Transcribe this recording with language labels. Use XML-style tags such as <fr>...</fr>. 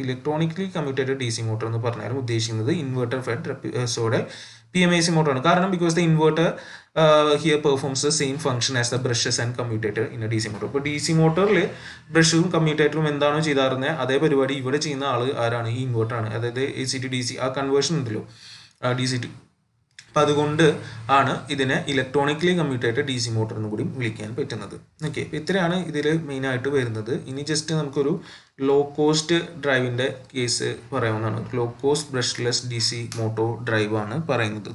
<ml>Electronically commutated DC motor എന്ന് പറഞ്ഞാലും ഉദ്ദേശിക്കുന്നത് inverter fed trapezoidal PMAC motor ആണ്. കാരണം</ml> <en>Because the inverter here performs the same function as the brushes and commutator in DC motor.</en> <ml>ഇപ്പോൾ DC മോട്ടോറിൽ ബ്രഷും കമ്മ്യൂട്ടേറ്ററും എന്താണോ ചെയ്താറുന്നത് അതേ പരിപാടി ഇവിടെ ചെയ്യുന്ന ആൾ ആരാണ്? ഈ ഇൻവേർട്ടർ ആണ്. അതായത് AC to DC ആ കൺവേർഷൻ ഉണ്ടല്ലോ DC to. അപ്പം അതുകൊണ്ട് ആണ് ഇതിനെ ഇലക്ട്രോണിക്കലി കമ്മ്യൂട്ടേറ്റഡ് DC മോട്ടോർ എന്ന് കൂടി വിളിക്കാൻ പറ്റുന്നത്. ഓക്കെ, അപ്പോൾ ഇത്രയാണ് ഇതിൽ മെയിനായിട്ട് വരുന്നത്. ഇനി ജസ്റ്റ് നമുക്കൊരു ലോ കോസ്റ്റ് ഡ്രൈവിൻ്റെ കേസ് പറയാവുന്നതാണ്. Low cost brushless DC motor drive ആണ് പറയുന്നത്.</ml>